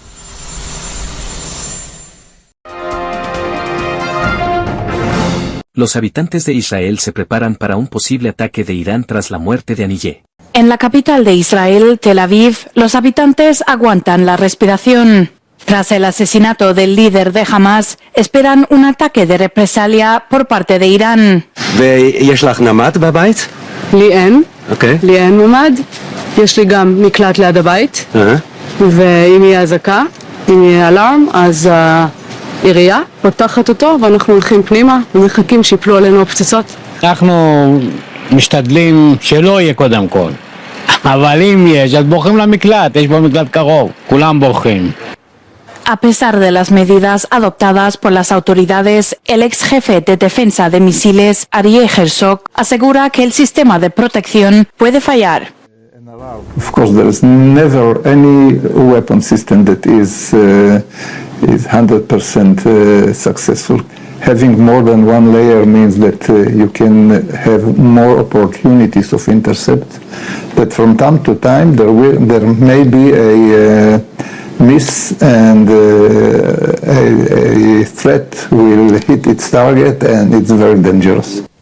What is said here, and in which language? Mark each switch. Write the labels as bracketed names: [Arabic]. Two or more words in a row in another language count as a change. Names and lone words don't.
[Spanish] Los habitantes de Israel se preparan para un posible ataque de Irán tras la muerte de Haniyeh. En la capital de Israel, Tel Aviv, los habitantes aguantan la respiración. Tras el asesinato del líder de Hamas, esperan un ataque de represalia por parte de Irán. [Hebrew] ויש לך נמ"ד בבית? לי אין. אוקיי. לי אין ממ"ד. יש לי גם מקלט ליד הבית. ואם יהיה אזעקה, אם יהיה אלארם, אז העירייה פותחת אותו ואנחנו הולכים פנימה ומחכים שיפלו עלינו הפצצות. אנחנו משתדלים שלא יהיה קודם כל. אבל אם יש, אז בורחים למקלט, יש בו מקלט קרוב. כולם בורחים. [Spanish] A pesar de las medidas adoptadas por las autoridades, el ex jefe de defensa de misiles, Arieh Herzog, asegura que el sistema de protección puede fallar. [English] Of course, there is never any weapon system that is 100% successful. Having more than one layer means that you can have more opportunities of intercept. But from time to time, there may be a miss and a threat will hit its target and it's very dangerous.